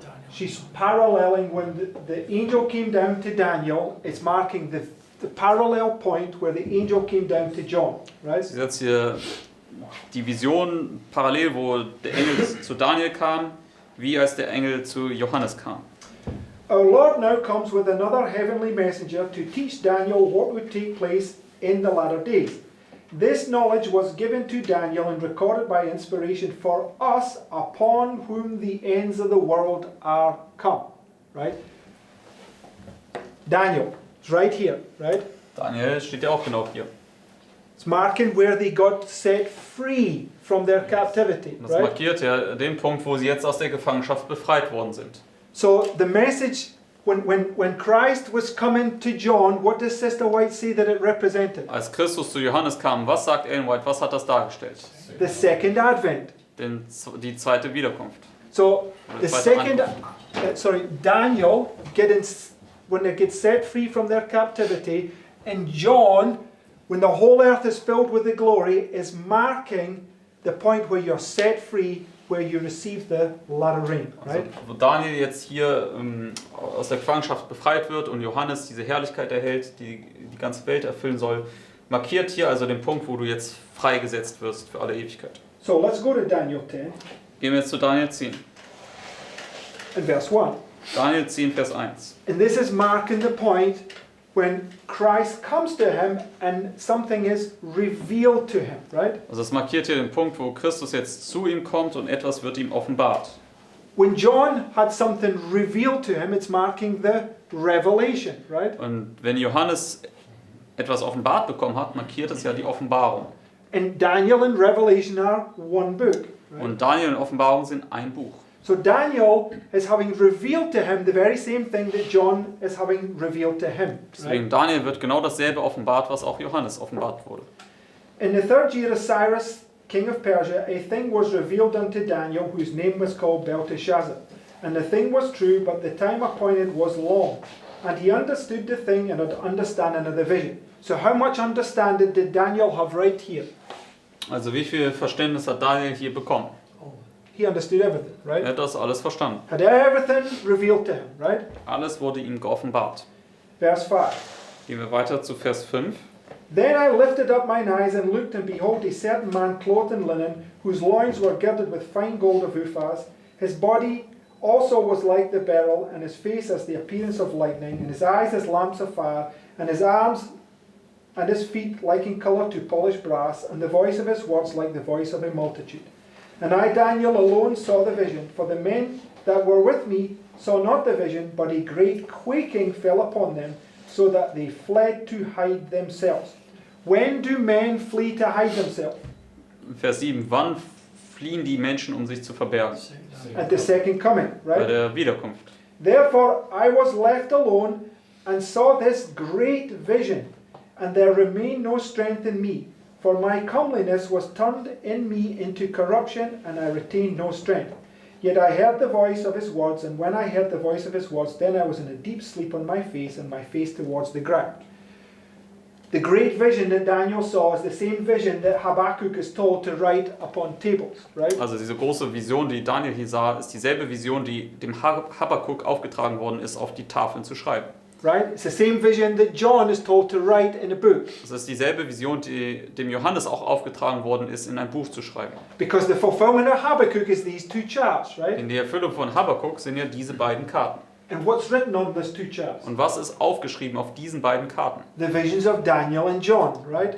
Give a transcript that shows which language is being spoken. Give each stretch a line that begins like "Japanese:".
English: She's paralleling when the angel came down to Daniel. It's marking the parallel point where the angel came down to John, right?
German: Sie setzt hier die Vision parallel, wo der Engel zu Daniel kam, wie als der Engel zu Johannes kam.
English: Our Lord now comes with another heavenly messenger to teach Daniel what would take place in the latter days. This knowledge was given to Daniel and recorded by inspiration for us, upon whom the ends of the world are come. Right? Daniel is right here, right?
German: Daniel steht ja auch genau hier.
English: It's marking where they got set free from their captivity,
German: Das
English: right?
German: markiert ja den Punkt, wo sie jetzt aus der Gefangenschaft befreit worden sind.
English: So the message, when Christ was coming to John, what does Sister White say that it represented?
German: Als Christus zu Johannes kam, was sagt Ellen White, was hat das dargestellt?
English: The second advent.
German: Die zweite Wiederkunft.
English: So the
German: zweite
English: second, Daniel when they get set free from their captivity, and John, when the whole earth is filled with the glory, is marking the point where you're set free, where you receive the latter rain, right?
German: Also, wo Daniel jetzt hier aus der Gefangenschaft befreit wird und Johannes diese Herrlichkeit erhält, die die ganze Welt erfüllen soll, markiert hier also den Punkt, wo du jetzt freigesetzt wirst für alle Ewigkeit.
English: So let's go to Daniel 10
German: Gehen wir jetzt zu Daniel 10.
English: and verse 1.
German: Daniel 10, Vers 1.
English: And this is marking the point when Christ comes to him and something is revealed to him, right?
German: Also es markiert hier den Punkt, wo Christus jetzt zu ihm kommt und etwas wird ihm offenbart.
English: When John had something revealed to him, it's marking the revelation, right?
German: Und wenn Johannes etwas offenbart bekommen hat, markiert es ja die Offenbarung.
English: And Daniel and Revelation are one book, right?
German: Und Daniel und Offenbarung sind ein Buch.
English: So Daniel is having revealed to him the very same thing that John is having revealed to him.
German: Deswegen Daniel wird genau dasselbe offenbart, was auch Johannes offenbart wurde.
English: In the third year of Cyrus, king of Persia, a thing was revealed unto Daniel, whose name was called Belteshazzar. And the thing was true, but the time appointed was long. And he understood the thing and had understanding of the vision. So how much understanding did Daniel have right here?
German: Also wie viel Verständnis hat Daniel hier bekommen?
English: He understood everything,
German: Er
English: right?
German: hat das alles verstanden.
English: Had everything revealed to him, right?
German: Alles wurde ihm geoffenbart.
English: Verse 5.
German: Gehen wir weiter zu Vers 5.
English: Then I lifted up mine eyes and looked, and behold, a certain man clothed in linen, whose loins were girded with fine gold of Uphaz. His body also was like the beryl, and his face as the appearance of lightning, and his eyes as lamps of fire, and his arms and his feet like in colour to polished brass, and the voice of his words like the voice of a multitude. And I, Daniel, alone saw the vision, for the men that were with me saw not the vision, but a great quaking fell upon them, so that they fled to hide themselves. When do men flee to hide themselves?
German: Vers 7. Wann fliehen die Menschen, um sich zu verbergen?
English: At the second coming,
German: Bei
English: right?
German: der Wiederkunft.
English: Therefore I was left alone and saw this great vision, and there remained no strength in me. For my comeliness was turned in me into corruption, and I retained no strength. Yet I heard the voice of his words, and when I heard the voice of his words, then I was in a deep sleep on my face, and my face towards the ground. The great vision that Daniel saw is the same vision that Habakkuk is told to write upon tables, right?
German: Also diese große Vision, die Daniel hier sah, ist dieselbe Vision, die dem Habakkuk aufgetragen worden ist, auf die Tafeln zu schreiben.
English: Right? It's the same vision that John is told to write in a book.
German: Das ist dieselbe Vision, die dem Johannes auch aufgetragen worden ist, in ein Buch zu schreiben.
English: Because the fulfillment of Habakkuk is these two charts, right?
German: In der Erfüllung von Habakkuk sind ja diese beiden Karten.
English: And what's written on those two charts?
German: Und was ist aufgeschrieben auf diesen beiden Karten?
English: The visions of Daniel and John, right?